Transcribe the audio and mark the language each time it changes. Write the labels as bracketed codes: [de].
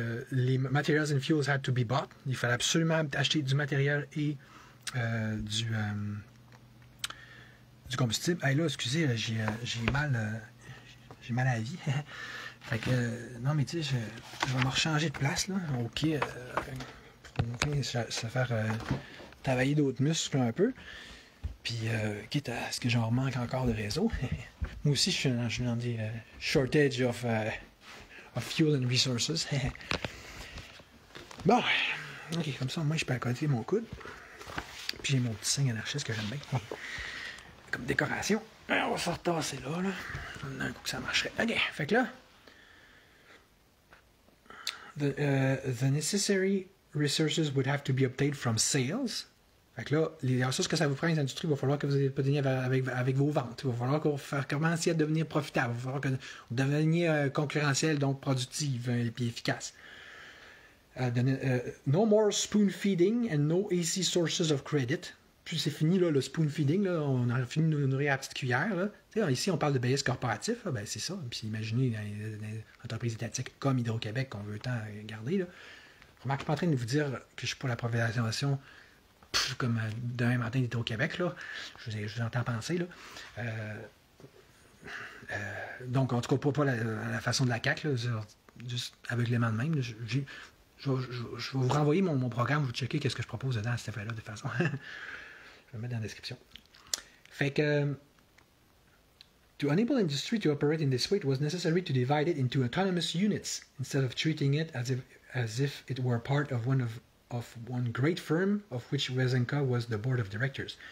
[en] Les materials and fuels had to be bought. [fr] Il fallait absolument acheter du matériel et du combustible. Hey, là, excusez, j'ai mal à la vie. Fait que, non, mais tu sais, je vais me rechanger de place, là. OK. Pour ça faire travailler d'autres muscles un peu. Puis, quitte à ce que j'en manque encore de réseau. Moi aussi, je suis dans des [en] shortage of fuel and resources. [fr] Bon. OK, comme ça, moi, je peux accoter mon coude. Puis, j'ai mon petit signe anarchiste que j'aime bien. Comme décoration. On va se retasser là. D'un coup que ça marcherait. OK, fait que là... [en] The necessary resources would have to be obtained from sales. [fr] Fait que là, les ressources que ça vous prend, les industries, il va falloir que vous obteniez avec vos ventes. Il va falloir que vous commenciez à devenir profitable. Il va falloir que vous deveniez concurrentiel, donc productif et puis efficace. [en] No more spoon feeding and no easy sources of credit. [fr] Puis c'est fini, là, le spoon feeding. Là, on a fini de nous nourrir à la petite cuillère. Là. Ici, on parle de BS corporatif. Là, ben, c'est ça. Puis imaginez dans les entreprises étatiques comme Hydro-Québec qu'on veut tant garder. Là. Remarque, je ne suis pas en train de vous dire que je ne suis pas la privatisation comme demain matin d'Hydro-Québec. Là. Je vous entends penser. Là. Donc, en tout cas, pas la façon de la CAQ. Là, juste aveuglément de même. Là, je vais vous renvoyer mon programme. Vous checker qu'est-ce que je propose dedans à cet effet-là de toute façon. Je vais le mettre dans la description. Fait que, [en] to enable industry to operate in this way, it was necessary to divide it into autonomous units instead of treating it as if it were part of one great firm of which Vezenka was the board of directors.